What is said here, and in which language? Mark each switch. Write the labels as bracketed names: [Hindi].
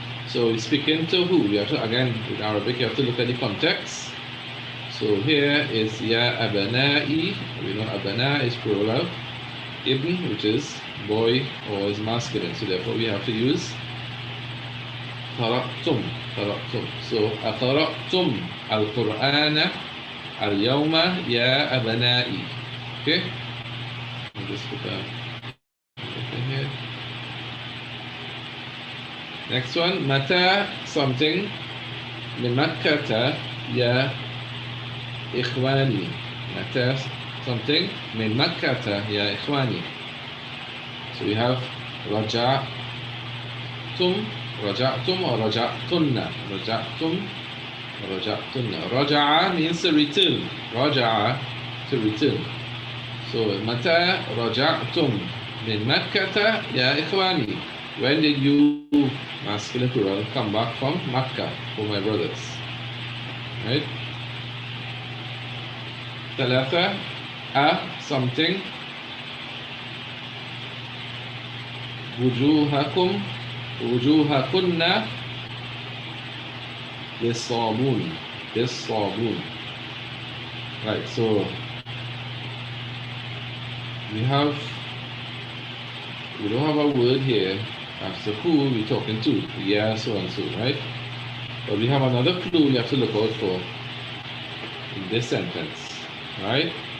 [English] So we're speaking to who? You have to, again, in Arabic, you have to look at the context. So here is Ya Abana'i. We know Abana is plural. Ibn, which is boy or is masculine. So therefore we have to use [Arabic] قرأتم قرأتم. So أقرأتم القرآن اليوم يا أبنائي. Okay? [English] I'll just put that here. [Arabic] Next one, متى something من مكة يا إخواني. متى something من مكة يا إخواني. [English] So we have [Arabic] رجعتم رجعتم [English] or رجعتن. [Arabic] رجعتم رجعتن. [English] رجع means to return. رجع to return. [Arabic] So متى رجعتم من مكة يا إخواني. [English] When did you, masculine plural, come back from Makkah for my brothers? Right? [Arabic] ثلاثة something وجوهكم وجوهكن بالصابون بالصابون. [English] Right, so we don't have a word here as to who we're talking to. Yeah, so and so, right? But we have another clue we have to look out for in this sentence, right?